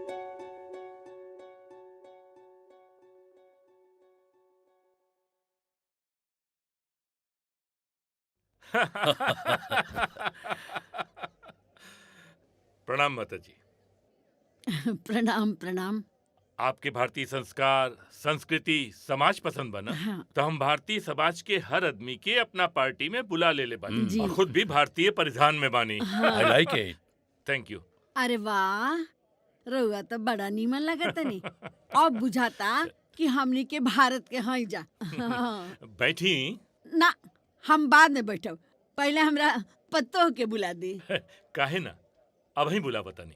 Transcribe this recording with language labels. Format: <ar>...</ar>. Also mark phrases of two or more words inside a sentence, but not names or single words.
<bho>प्रणाम माता जी। प्रणाम प्रणाम। आपके भारतीय संस्कार, संस्कृति, समाज पसंद बना। हाँ। तो हम भारतीय समाज के हर आदमी के अपना पार्टी में बुला ले बानी, जी। और खुद भी भारतीय परिधान में बानी।</bho> <en>I like it. Thank you.</en> <bho>अरे वाह, रउआ तो बड़ा नीमन लगता नहीं। अब बुझाता कि हमनी के भारत के हई जा। बैठी। ना, हम बाद में बैठब, पहले हमरा पत्तो के बुला दी। काहे ना, अब ही बुला बतानी।</bho>